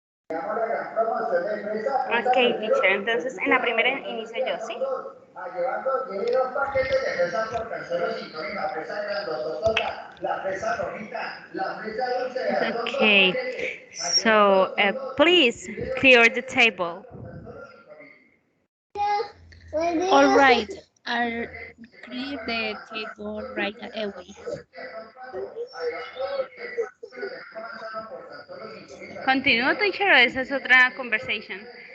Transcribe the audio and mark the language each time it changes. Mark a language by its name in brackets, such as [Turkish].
[English] Ok, teacher. [Spanish] Entonces, en la primera inicio yo, ¿sí? Tiene 2 paquetes de fresas por Canceros y la fresa grandototota, la fresa rojita, la fresa dulce. [English] Okay. So, please clear the table. All right, I'll clear the table right away. [Spanish] ¿Continúo, teacher, o esa es otra conversation?